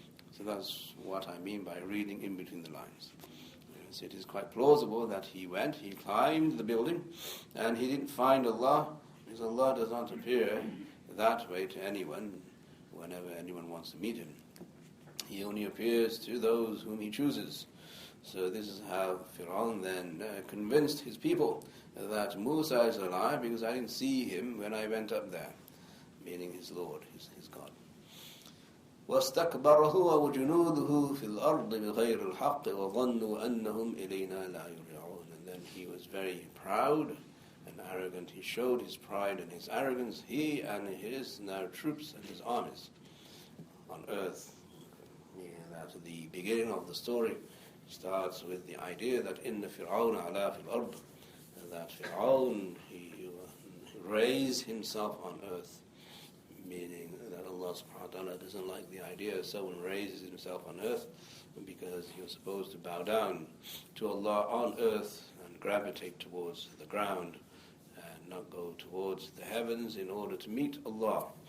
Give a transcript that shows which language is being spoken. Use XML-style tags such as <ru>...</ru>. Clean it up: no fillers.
<en>So that's what I mean by reading in between the lines. Yes, it is quite plausible that he climbed the building, and he didn't find Allah, because Allah does not appear that way to anyone whenever anyone wants to meet him. He only appears to those whom he chooses. So this is how Fir'aun then convinced his people that Musa is a liar because I didn't see him when I went up there, meaning his Lord, his God.</en> <ar>وَاسْتَكْبَرَ هُوَ وَجُنُودُهُ فِي الْأَرْضِ بِغَيْرِ الْحَقِّ وَظَنُّوا أَنَّهُمْ إِلَيْنَا لَا يُرْجَعُونَ</ar> <en>And then he was very proud and arrogant. He showed his pride and his arrogance, he and his now troops and his armies on earth. That's the beginning of the story. Starts with the idea that in the Fir'awn ala fil ard, that Fir'aun he raised himself on earth, meaning that Allah subhanahu wa ta'ala doesn't like the idea of someone raises himself on earth, because he was supposed to bow down to Allah on earth and gravitate towards the ground and not go towards the heavens in order to meet Allah.</en>